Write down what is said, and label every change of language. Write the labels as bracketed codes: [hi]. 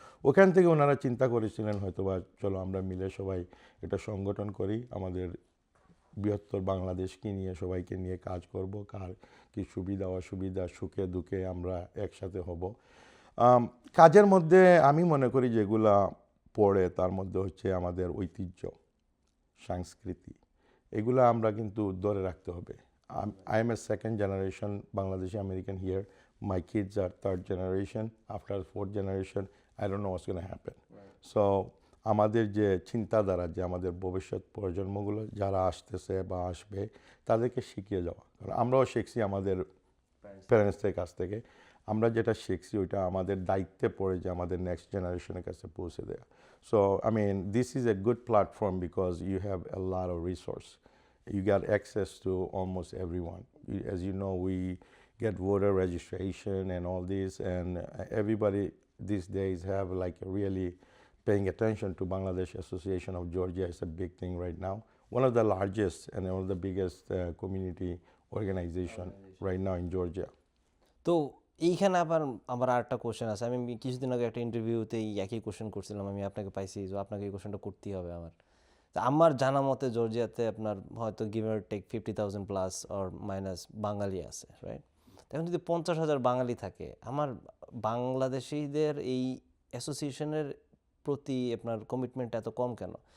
[bn] ওখান থেকে ওনারা চিন্তা করেছিলেন হয়তোবা চলো আমরা মিলে সবাই একটা সংগঠন করি, আমাদের বৃহত্তর বাংলাদেশকে নিয়ে সবাইকে নিয়ে কাজ করব, কার কী সুবিধা অসুবিধা, সুখে দুঃখে আমরা একসাথে হব। কাজের মধ্যে আমি মনে করি যেগুলা পড়ে তার মধ্যে হচ্ছে আমাদের ঐতিহ্য, সংস্কৃতি, এগুলো আমরা কিন্তু ধরে রাখতে হবে। [en] I am a second generation Bangladeshi American here. My kids are third generation. After fourth generation, I don't know what's going to happen. [bn] So আমাদের যে চিন্তাধারা, যে আমাদের ভবিষ্যৎ প্রজন্মগুলো যারা আসতেছে বা আসবে তাদেরকে শিখিয়ে যাওয়া, কারণ আমরাও শিখছি আমাদের প্যারেন্টসদের কাছ থেকে। আমরা যেটা শিখছি ওইটা আমাদের দায়িত্বে পড়ে যে আমাদের নেক্সট জেনারেশনের কাছে পৌঁছে দেওয়া। [en] So I mean this is a good platform because you have a lot of resource. You got access to almost everyone. As you know, we get voter registration and all this, and everybody these days have like really paying attention to Bangladesh Association of Georgia. Is a big thing right now. one of the largest and one of the biggest community organization right now in Georgia. [bn] তো এইখানে আবার আমার আরেকটা question আছে। আমি কিছুদিন আগে একটা ইন্টারভিউতে এই একই কোশ্চেন করছিলাম, আমি আপনাকে পাইছি, তো আপনাকে এই কোশ্চেনটা করতেই হবে আমার। তো আমার জানা মতে জর্জিয়াতে আপনার হয়তো [en] give or take [bn] 50,000 plus or minus বাঙালি আছে, রাইট? এখন যদি 50,000 বাঙালি থাকে, আমার বাংলাদেশিদের এই অ্যাসোসিয়েশনের প্রতি আপনার কমিটমেন্ট এত কম কেন?